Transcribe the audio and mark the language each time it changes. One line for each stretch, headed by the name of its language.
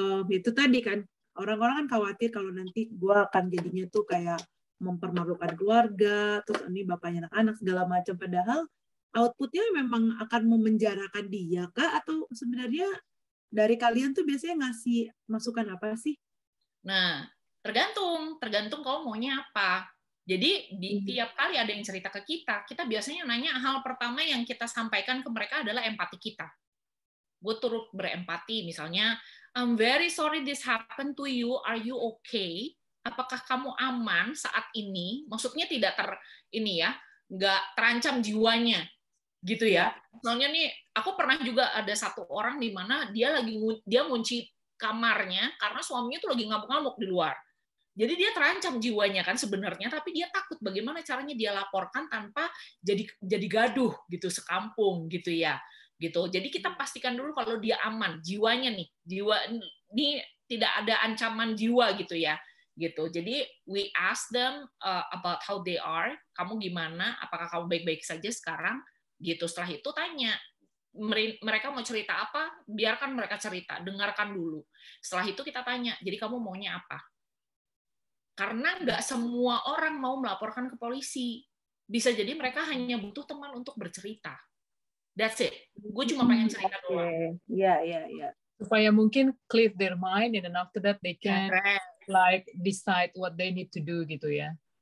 Indonesian: Itu tadi kan orang-orang kan khawatir kalau nanti gue akan jadinya tuh kayak mempermalukan keluarga, terus ini bapaknya anak-anak segala macam, padahal outputnya memang akan memenjarakan dia kah, atau sebenarnya dari kalian tuh biasanya ngasih masukan apa sih? Nah, tergantung kamu maunya apa. Jadi di tiap kali ada yang cerita ke kita biasanya nanya, hal pertama yang kita sampaikan ke mereka adalah empati kita. Gue turut berempati, misalnya,
English: I'm very sorry this happened to you, are you okay?
Indonesian: Apakah kamu aman saat ini? Maksudnya tidak nggak terancam jiwanya, gitu ya. Soalnya nih, aku pernah juga ada satu orang di mana dia ngunci kamarnya karena suaminya tuh lagi ngamuk-ngamuk di luar. Jadi dia terancam jiwanya kan sebenarnya, tapi dia takut bagaimana caranya dia laporkan tanpa jadi gaduh gitu sekampung gitu ya. Gitu. Jadi kita pastikan dulu kalau dia aman, jiwanya nih. Jiwa ini tidak ada ancaman jiwa gitu ya. Gitu. Jadi
English: we ask them about how they are.
Indonesian: Kamu gimana? Apakah kamu baik-baik saja sekarang? Gitu. Setelah itu tanya, mereka mau cerita apa? Biarkan mereka cerita, dengarkan dulu. Setelah itu kita tanya, jadi kamu maunya apa? Karena nggak semua orang mau melaporkan ke polisi. Bisa jadi mereka hanya butuh teman untuk bercerita.
English: That's it.
Indonesian: Gue cuma pengen cerita doang. Iya. Supaya mungkin
English: clear their mind, and then after that they can like decide what they need to do
Indonesian: gitu ya.